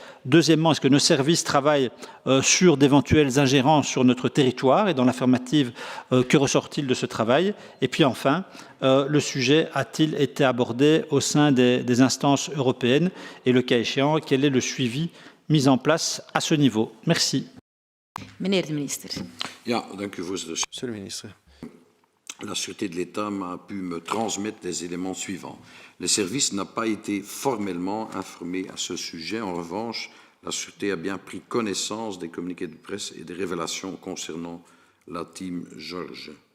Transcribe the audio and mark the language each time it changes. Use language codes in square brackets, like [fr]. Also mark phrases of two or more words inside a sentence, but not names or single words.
[fr] Deuxièmement, est-ce que nos services travaillent sur d'éventuelles ingérences sur notre territoire? Et dans l'affirmative, que ressort-il de ce travail? Et puis enfin, le sujet a-t-il été abordé au sein des instances européennes? Et le cas échéant, quel est le suivi mis en place à ce niveau? Merci. [nl] Meneer de minister. Ja, dank u, voorzitter. [fr] Monsieur le ministre. La Sûreté de l'État m'a pu me transmettre les éléments suivants. Le service n'a pas été formellement informé à ce sujet. En revanche, la Sûreté a bien pris connaissance des communiqués de presse et des révélations concernant la team Georges.